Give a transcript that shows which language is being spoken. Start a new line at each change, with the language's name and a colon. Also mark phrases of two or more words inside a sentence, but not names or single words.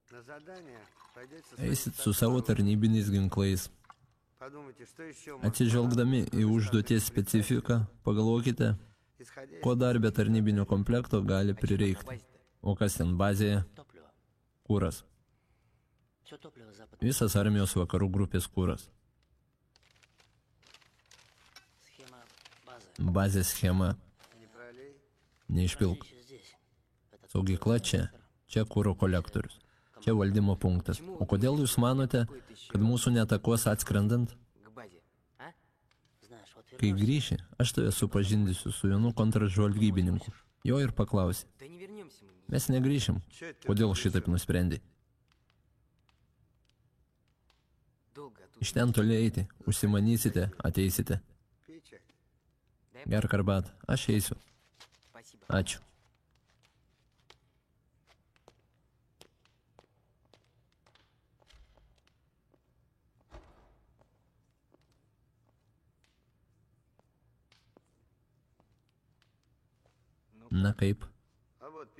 Russian: задание, пойдете со
Lithuanian: Eisit
Russian: своим
Lithuanian: su savo
Russian: оружием.
Lithuanian: tarnybiniais ginklais.
Russian: Подумайте, что еще может
Lithuanian: Atsižvelgdami į užduoties specifiką, pagalvokite,
Russian: исходя
Lithuanian: ko
Russian: из
Lithuanian: dar be tarnybinio komplekto gali prireikti. O kas ten bazėje? Kūras. Visas armijos vakarų grupės kūras. Bazės schema.
Russian: не пролей.
Lithuanian: Neišpilk. Saugykla čia. Čia kūro kolektorius. Čia valdymo punktas. O kodėl jūs manote, kad mūsų netakos atskrendant? Kai grįši, aš tave supažindysiu su vienu kontržvalgybininku. Jo ir paklausi. Mes negrįšim. Kodėl šitaip nusprendai? Iš ten toli eiti. Užsimanysite, ateisite.
Russian: Пей чай.
Lithuanian: Gerk arbatą. Aš eisiu. Ačiū. Na kaip?
Russian: А вот пей.